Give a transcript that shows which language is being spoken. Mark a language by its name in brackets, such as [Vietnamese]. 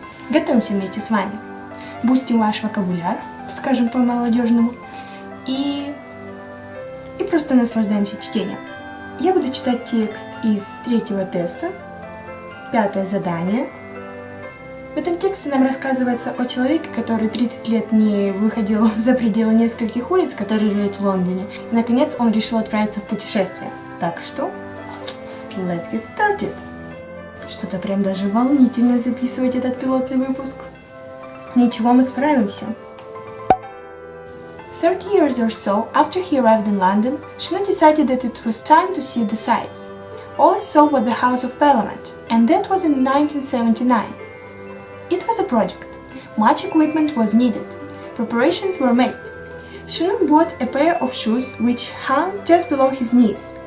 [Russian] Готовимся вместе с вами. Бустим ваш вокабуляр, скажем по-молодежному, и просто наслаждаемся чтением. Я буду читать текст из третьего теста, 5-е задание. В этом тексте нам рассказывается о человеке, который 30 лет не выходил за пределы нескольких улиц, который живет в Лондоне. И, наконец, он решил отправиться в путешествие. Так что, [English] let's get started! [Russian] Что-то прям даже волнительно записывать этот пилотный выпуск. Ничего, мы справимся. [English] 30 years or so after he arrived in London, Shanu decided that it was time to see the sights. All I saw was the House of Parliament, and that was in 1979. It was a project. Much equipment was needed. Preparations were made. Shanu bought a pair of shoes which hung just below his knees.